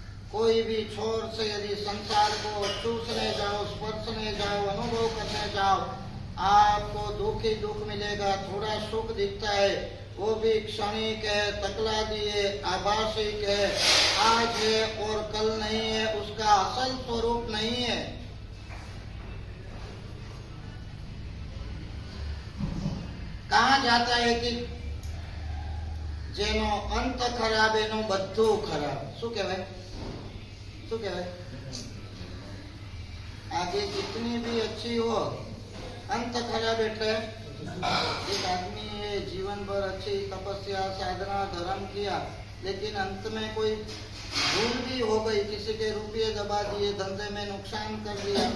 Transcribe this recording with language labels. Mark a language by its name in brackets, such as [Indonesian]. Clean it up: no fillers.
[Hindi] कोई भी छोर से यदि संसार को चूसने जाओ, स्पर्शने जाओ, अनुभव करने जाओ, आपको दुख ही दुख मिलेगा. थोड़ा सुख दिखता है, वो भी क्षणिक है, तकलादी है, आभासिक है, आज है और कल नहीं है, उसका असल स्वरूप नहीं है. कहा जाता है कि [Gujarati] જેનો અંત ખરાબ એનું બધું ખરાબ. શું કહેવાય? શું કહેવાય? [Hindi] आगे कितनी भी अच्छी हो, अंत खराब એટલે एक आदमी है जीवन भर अच्छी तपस्या साधना धर्म किया, लेकिन अंत में कोई भूल भी हो गई, किसी के रुपये दबा दिए, धंधे में नुकसान कर दिया.